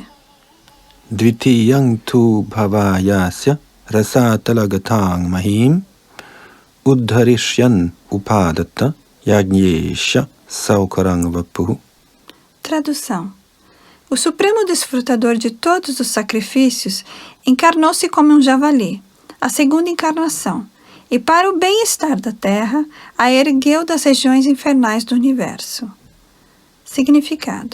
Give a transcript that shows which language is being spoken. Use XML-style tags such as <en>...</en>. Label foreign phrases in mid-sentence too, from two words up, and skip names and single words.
<sa>Dvitiyang tu bhavayasya rasatalagathang mahim uddharishyan upadata yajnyesha saukarang vapu.</sa> <pt>Tradução. O supremo desfrutador de todos os sacrifícios encarnou-se como um javali, a segunda encarnação, e para o bem-estar da terra, a ergueu das regiões infernais do universo. Significado.</pt>